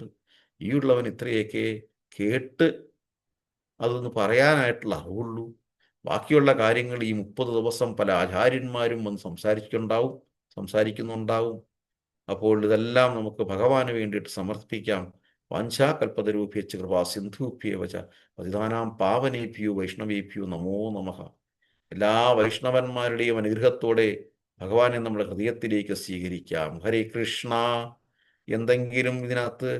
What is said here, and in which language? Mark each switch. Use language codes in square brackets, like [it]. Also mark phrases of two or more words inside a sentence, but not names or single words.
[ml] ഈ ഉള്ളവൻ ഇത്രയൊക്കെ കേട്ട് അതൊന്ന് പറയാനായിട്ടുള്ള അറിവുള്ളൂ. ബാക്കിയുള്ള കാര്യങ്ങൾ ഈ 30 ദിവസം പല ആചാര്യന്മാരും വന്ന് സംസാരിക്കുന്നുണ്ടാവും. അപ്പോൾ ഇതെല്ലാം നമുക്ക് ഭഗവാന് വേണ്ടിയിട്ട് സമർപ്പിക്കാം. [sa] വാഞ്ചാകൽപതരൂഭ്യശ്ച കൃപാ സിന്ധുഭ്യേവച പതിതാനാം പാവനേഭ്യോ വൈഷ്ണവേഭ്യോ നമോ നമഃ. [ml] എല്ലാ വൈഷ്ണവന്മാരുടെയും അനുഗ്രഹത്തോടെ ഭഗവാനെ നമ്മുടെ ഹൃദയത്തിലേക്ക് സ്വീകരിക്കാം. ഹരേ കൃഷ്ണ. എന്തെങ്കിലും ഇതിനകത്ത്